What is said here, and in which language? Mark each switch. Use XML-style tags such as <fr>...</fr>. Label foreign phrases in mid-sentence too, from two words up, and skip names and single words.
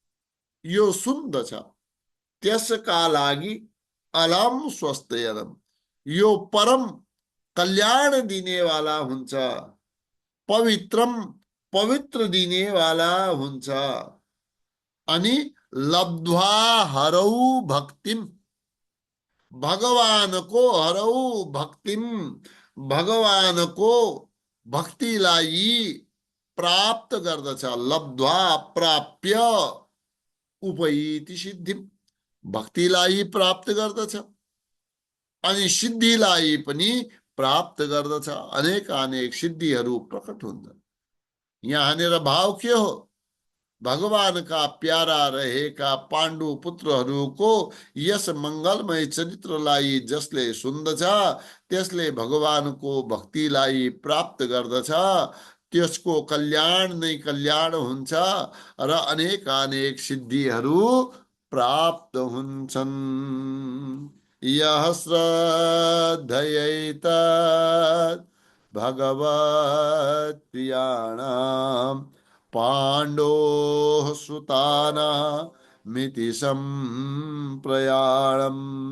<ne>यो सुन्दछ त्यसका लागि</ne> <sa>अलम स्वस्त्ययनम</sa> <ne>यो परम कल्याण दिने वाला हुन्छ, पवित्रम पवित्र दिने वाला हुन्छ।</ne> <sa>अनि लब्ध्वा हरौ भक्तिम, भगवानको हरौ भक्तिम,</sa> <ne>भगवानको भक्तिलाई प्राप्त गर्दछ।</ne> <sa>लब्ध्वा प्राप्य उपैति सिद्धिम,</sa> <ne>भक्तिलाई प्राप्त गर्दछ अनि सिद्धिलाई पनि प्राप्त गर्दछ। अनेक अनेक सिद्धिहरू प्रकट हुन्छन्। यहाँनिर भाव के हो? भगवानका प्यारा रहेका पाण्डु पुत्रहरूको यस मङ्गलमय चरित्रलाई जसले सुन्दछ, त्यसले भगवानको भक्तिलाई प्राप्त गर्दछ। त्यसको कल्याण नै कल्याण हुन्छ र अनेक अनेक सिद्धिहरू प्राप्त हुन्छन्।</ne> <sa>यः श्रद्धयेत भगवत्प्रियाणाम् पाण्डोः सुतानामिति सम्प्रयाणम्</sa>